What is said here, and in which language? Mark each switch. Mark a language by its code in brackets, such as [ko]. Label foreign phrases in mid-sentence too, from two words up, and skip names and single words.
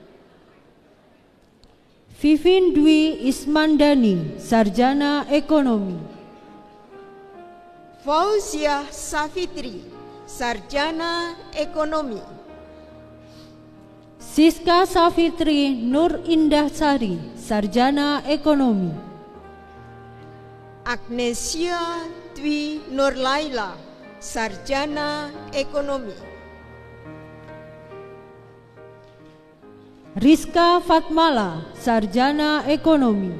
[id] Vivin Dwi Ismandani, Sarjana Ekonomi. Fauziah Safitri, Sarjana Ekonomi. Siska Safitri Nur Indah Sari, Sarjana Ekonomi. Agnesia Dwi Nurlaila, Sarjana Ekonomi. Rizka Fatmala, Sarjana Ekonomi.